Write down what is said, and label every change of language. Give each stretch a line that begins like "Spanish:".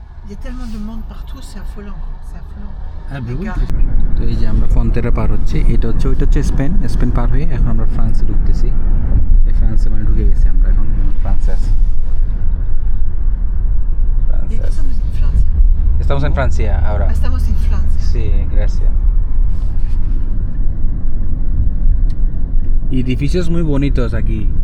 French: Il y a tellement de monde partout, c'est affolant. C'est affolant. Ah ben oui. Gare.
Bangla: তো এই যে আমরা ফন্তেরা পার হচ্ছি, এটা হচ্ছে ওইটা হচ্ছে স্পেন। স্পেন পার হয়ে এখন আমরা ফ্রান্সে ঢুকতেছি। এই ফ্রান্সে মানে ঢুকে গেছি আমরা, এখন ফ্রান্সে আছি।
Spanish: Y aquí estamos en Francia. Estamos en Francia ahora. Estamos en Francia. Sí, gracias. Y edificios muy bonitos aquí.